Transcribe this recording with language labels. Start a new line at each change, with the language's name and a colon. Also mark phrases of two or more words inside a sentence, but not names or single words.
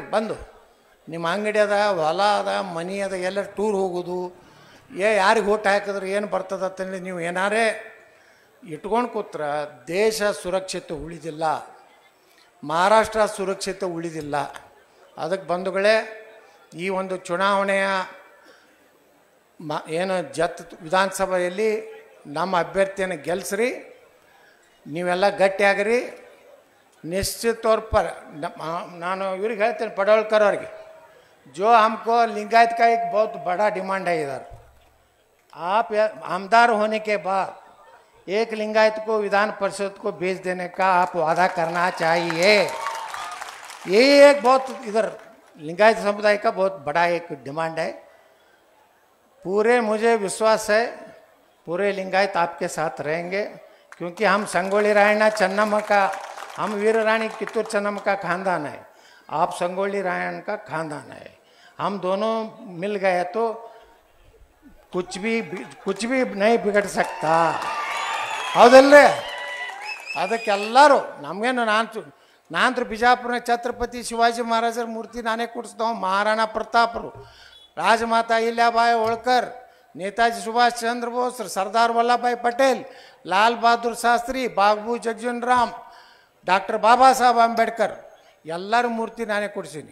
Kannada: ಬಂದು ನಿಮ್ಮ ಅಂಗಡಿ ಅದ, ಹೊಲ ಅದ, ಮನಿ ಅದ, ಎಲ್ಲ ಟೂರ್ ಹೋಗೋದು, ಯಾರಿಗೆ ಓಟ್ ಹಾಕಿದ್ರೆ ಏನು ಬರ್ತದಂತಂದ್ರೆ ನೀವು ಏನಾರೇ ಇಟ್ಕೊಂಡು ಕೂತ್ರ ದೇಶ ಸುರಕ್ಷಿತ ಉಳಿದಿಲ್ಲ, ಮಹಾರಾಷ್ಟ್ರ ಸುರಕ್ಷಿತ ಉಳಿದಿಲ್ಲ. ಅದಕ್ಕೆ ಬಂಧುಗಳೇ, ಈ ಒಂದು ಚುನಾವಣೆಯ ಏನು ಜತ್ ವಿಧಾನಸಭೆಯಲ್ಲಿ ನಮ್ಮ ಅಭ್ಯರ್ಥಿಯನ್ನು ಗೆಲ್ಲಿಸ್ರಿ. ನೀವೆಲ್ಲ ಗಟ್ಟಿಯಾಗ್ರಿ.
Hindi: निश्चित तौर पर
Kannada: ನಾನು ಇವ್ರಿಗೆ ಹೇಳ್ತೇನೆ ಪಡೋಳ್ಕರ್ ಅವ್ರಿಗೆ,
Hindi: जो हमको लिंगायत का एक बहुत बड़ा डिमांड है इधर, आप आमदार होने के बाद एक लिंगायत को विधान परिषद को भेज देने का आप वादा करना चाहिए. ये एक बहुत इधर लिंगायत समुदाय का बहुत बड़ा एक डिमांड है. पूरे मुझे विश्वास है पूरे लिंगायत आपके साथ रहेंगे, क्योंकि हम संगोली रायण्ण चन्नम्मा का, हम वीर रानी कित्तूर चन्नम्मा का खानदान है, आप संगोली रायण्ण का खानदान है. हम दोनों मिल गए तो कुछ भी नहीं बिगड़ सकता.
Kannada: ಹೌದಲ್ರಿ? ಅದಕ್ಕೆಲ್ಲರೂ ನಮಗೇನು ನಾನು ಬಿಜಾಪುರ ಛತ್ರಪತಿ ಶಿವಾಜಿ ಮಹಾರಾಜರ ಮೂರ್ತಿ ನಾನೇ ಕೂಡಿಸ್ತಾವ, ಮಹಾರಾಣಾ ಪ್ರತಾಪರು, ರಾಜಮಾತಾ ಅಹಿಲ್ಯಾಬಾಯಿ ಹೋಳ್ಕರ್, ನೇತಾಜಿ ಸುಭಾಷ್ ಚಂದ್ರ ಬೋಸ್, ಸರ್ದಾರ್ ವಲ್ಲಭಭಾಯಿ ಪಟೇಲ್, ಲಾಲ್ ಬಹದ್ದೂರ್ ಶಾಸ್ತ್ರಿ, ಬಾಬು ಜಗಜೀವನ್ ರಾಮ್, ಡಾಕ್ಟರ್ ಬಾಬಾ ಸಾಹೇಬ್ ಅಂಬೇಡ್ಕರ್ ಎಲ್ಲರ ಮೂರ್ತಿ ನಾನೇ ಕೊಡ್ಸೀನಿ.